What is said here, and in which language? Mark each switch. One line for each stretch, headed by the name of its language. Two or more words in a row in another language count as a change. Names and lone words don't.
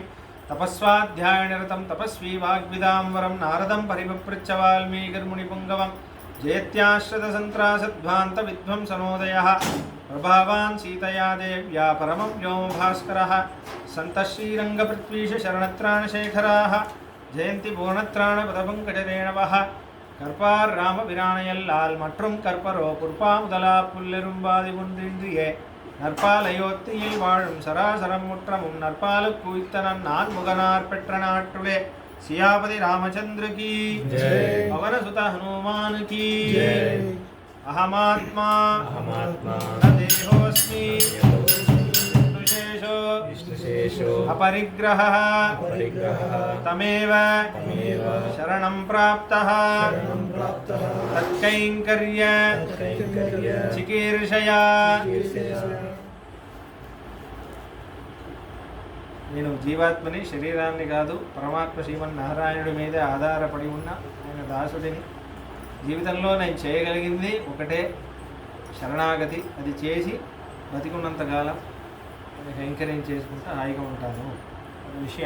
Sanskrit: तपस्वाध्यायनिरतं तपस्वी वाग्विदां वरं नारदं परिपृच्छ वाल्मीकिर्मुनिपुङ्गवम्। जयत्याश्रितसन्त्रासध्वान्तविध्वंसनोदयः प्रभावान् सीतया देव्या परमं व्योमभास्करः। सन्तः श्रीरङ्गपृथ्वीश शरणत्राणशेखराः जयन्ति पूर्णत्राणपदपङ्कजरेणवः।
Tamil: கற்பார் ராமபிரானையல்லால் மற்றும் கற்பரோ புற்பாமுதலா புல்லெரும்பாதி ஒன்றின்றியே நற்பாலையோத்தியில் வாழும் சராசரம் முற்றமும் நற்பாலு குவித்தனன் நான் முகனார் பெற்ற நாட்டுளே।
Hindi: सियापति रामचंद्र की पवन सुत हनुमान की
Sanskrit: अहमात्मा न देहोऽस्मि विष्णुशेषो अपरिग्रहः तमेव शरणं प्राप्तः तत्कैङ्कर्य चिकीर्षया।
Telugu: నేను జీవాత్మని శరీరాన్ని కాదు పరమాత్మ శ్రీమన్నారాయణుడి మీద ఆధారపడి ఉన్న ఆయన దాసుడిని. జీవితంలో నేను చేయగలిగింది ఒకటే శరణాగతి. అది చేసి బతికున్నంతకాలం నేను ఎంకరేజ్ చేసుకుంటూ హాయిగా ఉంటాను అనే విషయం.